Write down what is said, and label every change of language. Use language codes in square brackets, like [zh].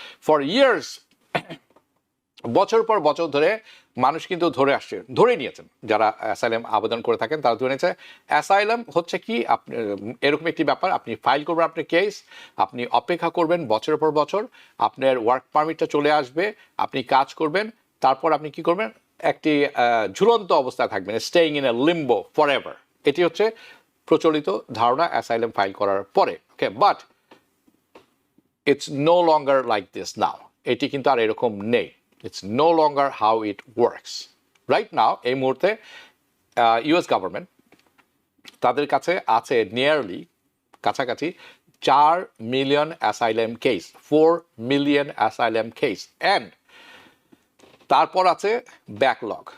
[bn] For years, বছর পর বছর ধরে মানুষ কিন্তু ধরে নিয়েছেন, যারা অ্যাসাইলাম আবেদন করে থাকেন তারা ধরে নিয়েছে অ্যাসাইলাম হচ্ছে কি আপনি এরকম একটি ব্যাপার, আপনি ফাইল করবেন আপনার কেস, আপনি অপেক্ষা করবেন বছরের পর বছর, আপনার ওয়ার্ক পারমিটটা চলে আসবে, আপনি কাজ করবেন, তারপর আপনি কি করবেন, একটি ঝুলন্ত অবস্থায় থাকবেন, [en] Staying in a limbo for ever. [bn] এটি হচ্ছে প্রচলিত ধারণা অ্যাসাইলাম ফাইল করার পরে, ওকে। [en] but it's no longer like this now, [bn] এটি কিন্তু আর এরকম নেই। [en] It's no longer how it works. Right now, [bn] এই মুহূর্তে US গভর্নমেন্ট তাদের কাছে আছে নিয়ারলি কাছাকাছি 4 million asylum case, 4 million asylum case, and তারপর আছে ব্যাকলগ।